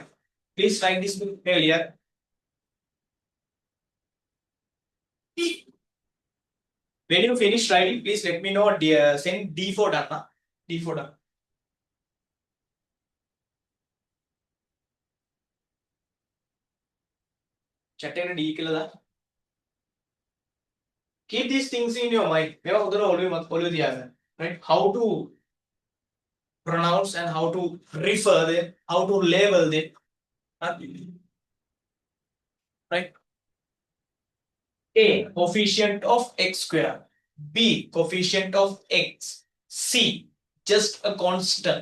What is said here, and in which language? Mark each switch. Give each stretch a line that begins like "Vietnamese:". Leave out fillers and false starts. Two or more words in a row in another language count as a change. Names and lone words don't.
English: Please write this earlier. When you finish writing, please let me know. Send D for done. Huh? D for done.
Sinhala: Chat එක D කියලා දාන්න.
English: Keep these things in your mind.
Sinhala: මේවා හොඳට ඔළුවේ තියාගන්න.
English: Right? How to pronounce and how to refer them, how to label them. Right? A, coefficient of x square. B, coefficient of x. C, just a constant.